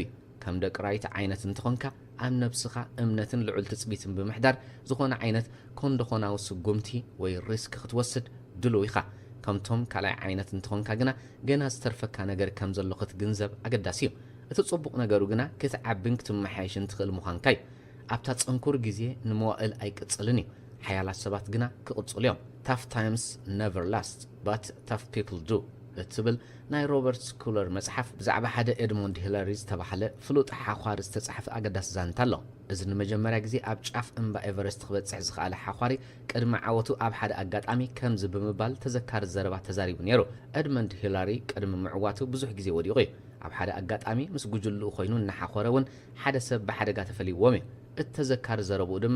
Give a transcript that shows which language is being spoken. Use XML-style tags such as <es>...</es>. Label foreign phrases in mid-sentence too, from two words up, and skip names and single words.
<ti>እዩ ከም ደቂ ራይት ዓይነት እንትኾንካ ኣብ ነብስኻ እምነትን ልዑል ትጽቢትን ብምሕዳር ዝኾነ ዓይነት ኮንዶኾናዊ ስጉምቲ ወይ ሪስክ ክትወስድ ድልው ኢኻ ከምቶም ካልኣይ ዓይነት እንትኾንካ ግና ገና ዝተርፈካ ነገር ከም ዘሎ ክትግንዘብ ኣገዳሲ እዩ እቲ ጽቡቕ ነገሩ ግና ክትዓብን ክትመሓየሽን ትኽእል ምዃንካ እዩ ኣብታ ጽንኩር ግዜ ንመዋእል ኣይቅጽልን እዩ ሓያላት ሰባት ግና ክቕጽሉ እዮም</ti> <en>tough times never last but tough people do</en> <ti>እትብል ናይ ሮበርት ስኩለር መጽሓፍ ብዛዕባ ሓደ ኤድሞንድ ሂላሪ ዝተባህለ ፍሉጥ ሓኳሪ ዝተጻሕፈ ኣገዳስ ዛንታ ኣሎ እዚ ንመጀመርያ ግዜ ኣብ ጫፍ እምባ ኤቨረስት ክበጽሕ ዝኽኣለ ሓኳሪ ቅድሚ ዓወቱ ኣብ ሓደ ኣጋጣሚ ከምዚ ብምባል ተዘካሪ ዘረባ ተዛሪቡ ነይሩ ኤድሞንድ ሂላሪ ቅድሚ ምዕዋቱ ብዙሕ ግዜ ወዲቑ እዩ ኣብ ሓደ ኣጋጣሚ ምስ ጉጅልኡ ኮይኑ እናሓኮረ እውን ሓደ ሰብ ብሓደጋ ተፈሊዎም እዩ እተዘካሪ ዘረብኡ ድማ</ti>